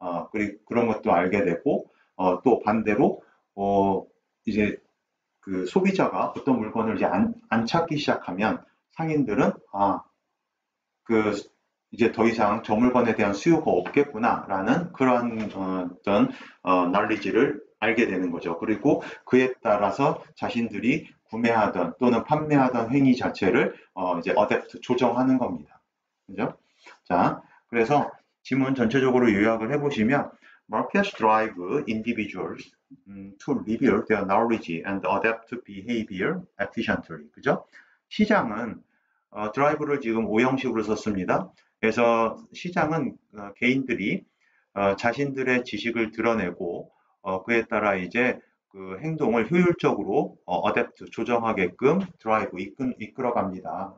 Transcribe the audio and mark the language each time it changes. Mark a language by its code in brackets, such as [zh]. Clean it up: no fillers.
[ko] 그리고 그런 것도 알게 되고, 또 반대로, 이제 그 소비자가 어떤 물건을 이제 안 찾기 시작하면 상인들은 이제 더 이상 저 물건에 대한 수요가 없겠구나라는 그런 어떤 knowledge를 알게 되는 거죠. 그리고 그에 따라서 자신들이 구매하던 또는 판매하던 행위 자체를 이제 adapt, 조정하는 겁니다. 그죠? [en] 자, 그래서 지문 전체적으로 요약을 해보시면 Markets drive individuals to reveal their knowledge and adapt behavior efficiently. [ko] 그죠? 시장은 드라이브를 지금 오형식으로 썼습니다. 그래서 시장은 개인들이 자신들의 지식을 드러내고 그에 따라 이제 그 행동을 효율적으로 adapt, 조정하게끔 드라이브, 이끌어갑니다.